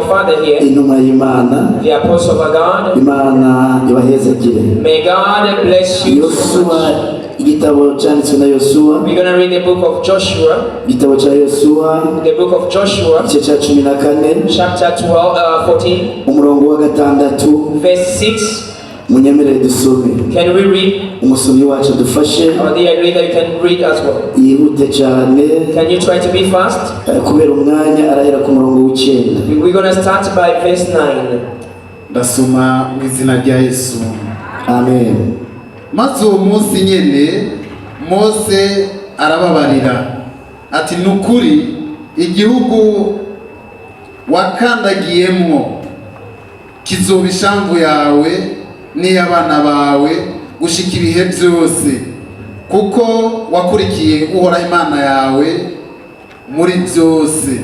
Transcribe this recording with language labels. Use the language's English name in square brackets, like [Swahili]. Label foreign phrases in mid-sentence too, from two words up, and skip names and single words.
[English] father here, [Kinyarwanda] intumwa y'Imana, [English] the apostle of God. [Kinyarwanda] Imana ibahezagire. [English] May God bless you so much. [Kinyarwanda] Yosuwa, igitabo cyanditswe na Yosuwa, [English] We're going to read the book of Joshua, [Kinyarwanda] igitabo cya Yosuwa, [English] the book of Joshua, [Kinyarwanda] igice cya 14, [English] chapter 14, [Kinyarwanda] umurongo wa 6, [English] verse 6. [Kinyarwanda] munyemerere dusome. [English] Can we read? [Kinyarwanda] Umusomyi wacu dufashe [English] Or the agree that you can read as well. [Kinyarwanda] yihute cyane [English] Can you try to be fast? [Kinyarwanda] kubera umwanya arahera ku murongo w'9. [English] We're going to start by verse 9. [Kinyarwanda] Ndasoma mu izina rya Yesu. Amen. [Rundi] Maze uwo munsi nyene Mose arababarira ati nukuri igihugu wakandagiyemwo kizoba ishamvu yawe n'iy'abana bawe gushika ibihe byose, kuko wakurikiye Uhoraho Imana yawe muri byose.